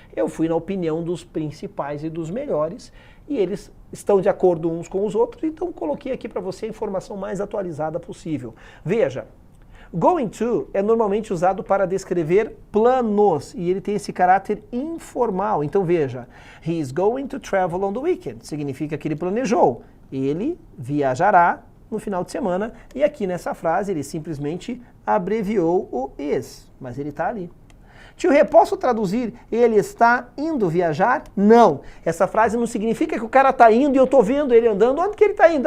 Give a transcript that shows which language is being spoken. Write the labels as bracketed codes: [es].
[pt] Eu fui na opinião dos principais e dos melhores, e eles estão de acordo uns com os outros, então coloquei aqui para você a informação mais atualizada possível. Veja, going to é normalmente usado para descrever planos, e ele tem esse caráter informal. Então veja, [en] he is going to travel on the weekend. [pt] Significa que ele planejou. Ele viajará no final de semana, e aqui nessa frase ele simplesmente abreviou o is, mas ele está ali. Tio Rê, posso traduzir ele está indo viajar? Não. Essa frase não significa que o cara está indo e eu estou vendo ele andando. Onde que ele está indo?